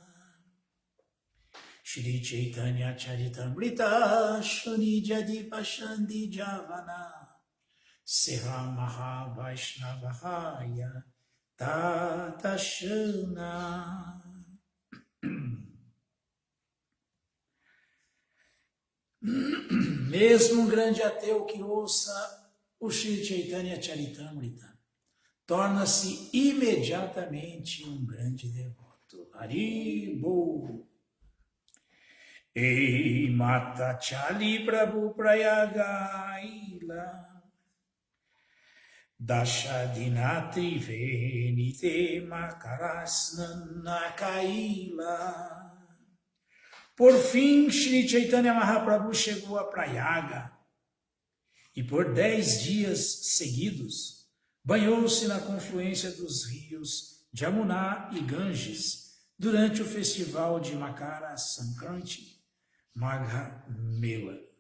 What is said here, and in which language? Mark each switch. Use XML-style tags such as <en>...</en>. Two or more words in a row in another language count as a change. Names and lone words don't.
<bn>শ্রী চৈতন্য চরিতামৃত শুনি যদি পাষণ্ডী যবন সেহ মহা বৈষ্ণবহয় তৎক্ষণ.</bn> <pt>Mesmo um grande ateu que ouça o Shri Chaitanya Charitamrita torna-se imediatamente um grande devoto. Haribo.</pt> <bn>এই মত চলি প্রভু প্রয়াগাইলা দশদিনাত্রি বেণীতে মকরস্নান কৈলা.</bn> <pt>Por fim, Shri Chaitanya Mahaprabhu chegou a Prayaga e por 10 dias seguidos banhou-se na confluência dos rios Jamuna e Ganges durante o festival de Makara Sankranti Magha Mela.</pt>